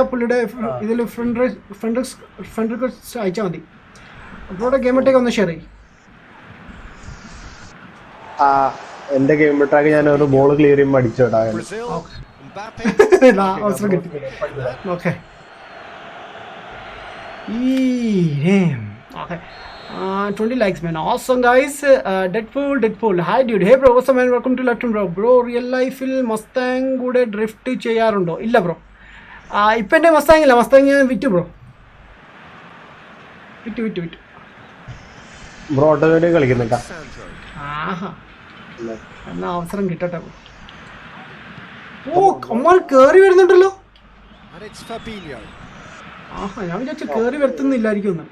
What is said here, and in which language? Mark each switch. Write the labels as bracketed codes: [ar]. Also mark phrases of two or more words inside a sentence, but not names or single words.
[ml] പുള്ളിയുടെ ഇതിൽ [en] friend request [ml] അയച്ചാൽ മതി. ബ്രോയുടെ [en] game attack [ml] ഒന്ന് ഷെയർ ചെയ്യും. എന്റെ [en] game attack [ml] ഞാൻ ഒരു [en] ball clear [ml] ചെയ്യുമ്പോൾ അടിച്ചോടാ. അവസരം കിട്ടി. ഓക്കെ. Okay. [en] 20 likes man, awesome guys. Deadpool hi dude. Hey bro, what's up man, welcome to Latin bro. Bro real life [ml] il Mustang kude drift cheyarundo? ഇല്ല bro, ഇപ്പോ എന്റെ Mustang ഇല്ല. Mustang ഞാൻ വിറ്റു ബ്രോ. വിറ്റു ബ്രോ ഓട്ടോമാറ്റിക് കളിക്കുന്നുണ്ടാ? എന്നാ അവസരം കിട്ടട്ടെ. ഓ അമ്മ കേറി വരുന്നുണ്ടല്ലോ. ഞാൻ വിചാരിച്ചു കേറി വരുത്തുന്നില്ലായിരിക്കും ഒന്ന്.